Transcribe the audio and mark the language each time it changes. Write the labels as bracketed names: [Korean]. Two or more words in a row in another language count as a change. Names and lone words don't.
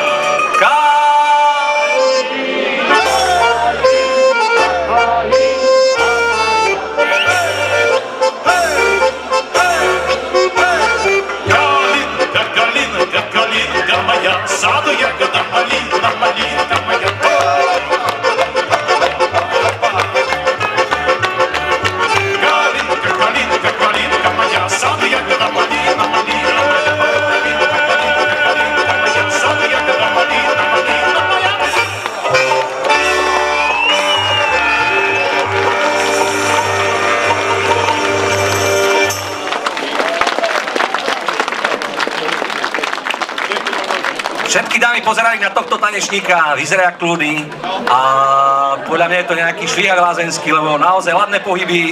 [Russian] Калинка моя, саду ягода малинка, малинка моя. Калинка моя, саду ягода малинка, малинка моя. [Slovak] Všetky dámy pozerali na tohto tanečníka, vyzerá kľudy a podľa mňa je to nejaký švihák lázenský, lebo naozaj ladné pohyby.